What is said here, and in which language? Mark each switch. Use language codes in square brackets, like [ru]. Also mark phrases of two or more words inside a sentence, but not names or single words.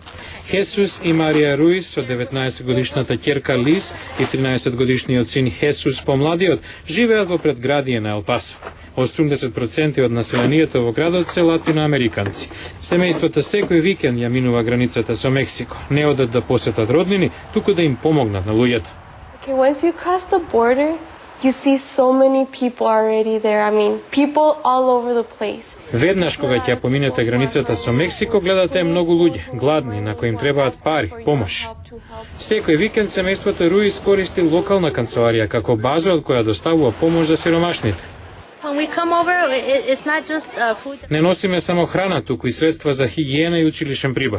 [mk] Хесус и Марија Руис, од 19-годишната ќерка Лис и 13-годишниот син Хесус помладиот, живеат во предградие на Ел Пасо. 80% од населението во градот се латиноамериканци. Семејството секој викенд ја минува границата со Мексико. Не одат да посетат роднини, туку да им помогнат на луѓето. [en] Once you cross the border, you see so many people already there. I mean, people all over the place. [mk] Веднаш кога ќе поминете границата со Мексико, гледате многу луѓе, гладни, на кои им требаат пари, помош. Секој викенд семејството Руис користи локална канцеларија како база од која доставува помош за сиромашните. Не носиме само храна, туку и средства за хигиена и училишен прибор.